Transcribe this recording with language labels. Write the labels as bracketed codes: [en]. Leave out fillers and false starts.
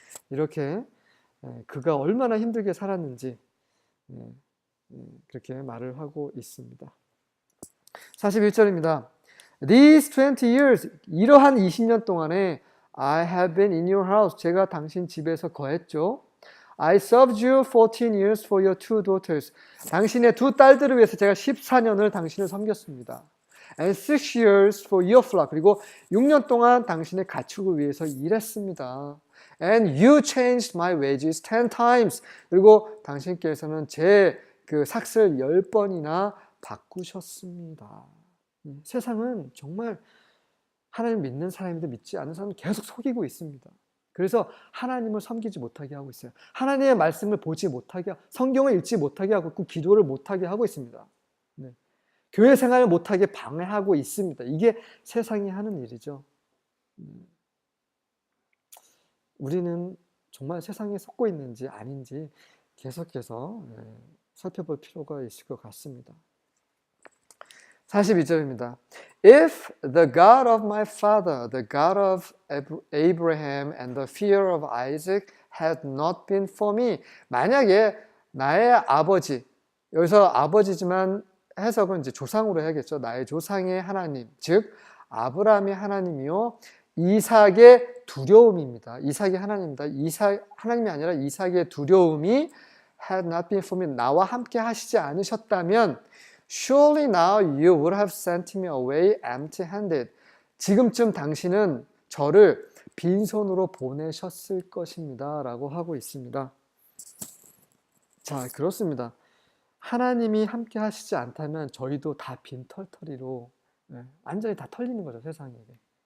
[ko] 이렇게 그가 얼마나 힘들게 살았는지 그렇게 말을 하고 있습니다. 41절입니다. [en] These 20 years, [ko] 이러한 20년 동안에 [en] I have been in your house. [ko] 제가 당신 집에서 거했죠. [en] I served you 14 years for your two daughters. [ko] 당신의 두 딸들을 위해서 제가 14년을 당신을 섬겼습니다. [en] And 6 years for your flock. [ko] 그리고 6년 동안 당신의 가축을 위해서 일했습니다. [en] And you changed my wages 10 times. [ko] 그리고 당신께서는 제 그 삭슬 10번이나 바꾸셨습니다. 세상은 정말 하나님 믿는 사람인데 믿지 않는 사람은 계속 속이고 있습니다. 그래서 하나님을 섬기지 못하게 하고 있어요. 하나님의 말씀을 보지 못하게, 성경을 읽지 못하게 하고 있고 기도를 못하게 하고 있습니다. 교회 생활을 못하게 방해하고 있습니다. 이게 세상이 하는 일이죠. 우리는 정말 세상에 속고 있는지 아닌지 계속해서 살펴볼 필요가 있을 것 같습니다. 42절입니다. [en] If the God of my father, the God of Abraham and the fear of Isaac had not been for me. [ko] 만약에 나의 아버지, 여기서 아버지지만 해석은 이제 조상으로 해야겠죠. 나의 조상의 하나님, 즉 아브라함의 하나님이요 이삭의 두려움입니다. 이삭의 하나님입니다. 하나님이 아니라 이삭의 두려움이 [en] had not been for me. [ko] 나와 함께 하시지 않으셨다면 [en] Surely now you would have sent me away empty-handed. [ko] 지금쯤 당신은 저를 빈손으로 보내셨을 것입니다. 라고 하고 있습니다. 자, 그렇습니다. 하나님이 함께 하시지 않다면 저희도 다 빈털터리로 완전히 다 털리는 거죠, 세상에게.